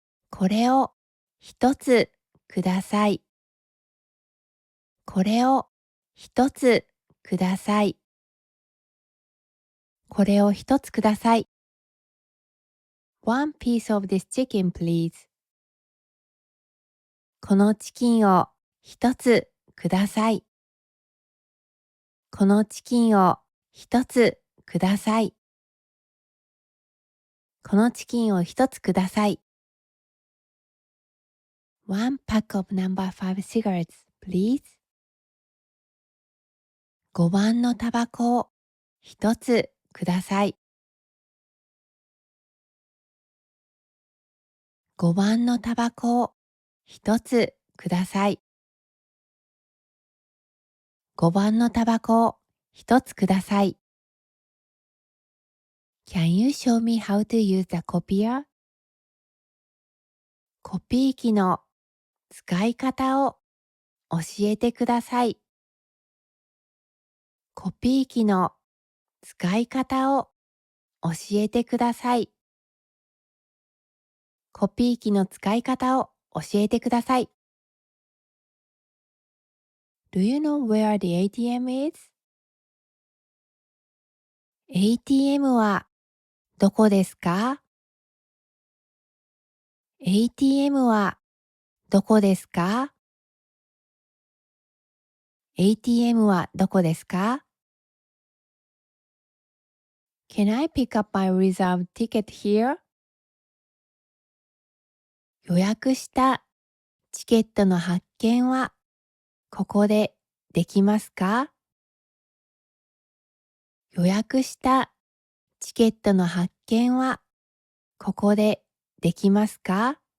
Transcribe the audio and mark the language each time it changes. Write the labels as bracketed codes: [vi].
[ja] これを一つください。これを一つください。これを一つください。 [en] One piece of this chicken, please. [ja] このチキンを一つください。このチキンを一つください。このチキンを一つください。 [en] One pack of number 5 cigarettes, please. [ja] 5番のタバコを一つください。 5番のタバコを一つください。 5番のタバコを一つください。 [en] Can you show me how to use the copier? [ja] コピー機の使い方を教えてください。コピー機の使い方を教えてください。コピー機の使い方を教えてください。 [en] Do you know where the ATM is? [ja] ATM はどこですか？ ATM はどこですか？ ATM はどこですか？ [en] Can I pick up my reserved ticket here? [ja] 予約したチケットの発券はここでできますか？予約したチケットの発券はここでできますか？